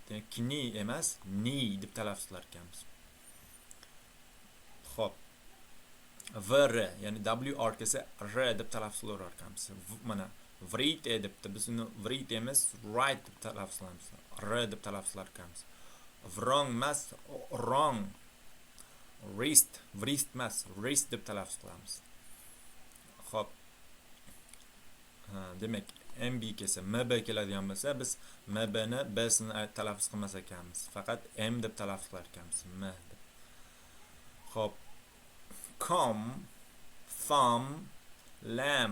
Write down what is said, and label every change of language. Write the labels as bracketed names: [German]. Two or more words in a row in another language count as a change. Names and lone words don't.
[Uzbek] Demak, kni emas, ni deb talaffuz qilar ekanmiz. Xo'p. VR, ya'ni WR kelsa R deb talaffuz qilar ekanmiz. Mana vrite debdi. Biz uni vrite emas, right deb talaffuz qilamiz. R deb talaffuz qilar ekanmiz. Wrong emas, wrong. Wrist, wrist emas, wrist deb talaffuz qilamiz. Xo'p. Demak, MB kelsa, MB keladigan bo'lsa, biz MB ni B sini talaffuz qilmas ekanmiz. Faqat M deb talaffuz qilar ekanmiz. M deb. Xo'p. [English] Com, thumb, lamb.